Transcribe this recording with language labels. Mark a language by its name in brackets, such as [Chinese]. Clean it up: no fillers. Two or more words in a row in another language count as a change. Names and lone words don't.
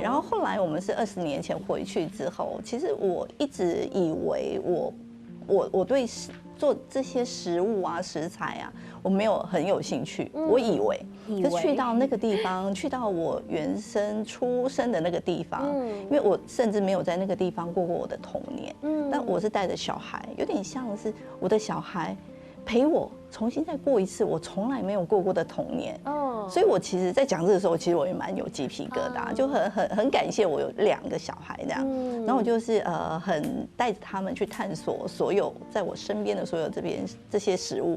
[Chinese] 然後後來我們是20年前回去之後，其實我一直以為我對做這些食物啊、食材啊，我沒有很有興趣。我以為，就去到那個地方，去到我原生出生的那個地方，因為我甚至沒有在那個地方過過我的童年。但我是帶着小孩，有點像是我的小孩陪我重新再過一次我從來沒有過過的童年。所以我其实，在讲这个时候，其实我也蛮有鸡皮疙瘩，就很感谢我有2个小孩这样，然后我就是很带着他们去探索所有在我身边的所有这些食物。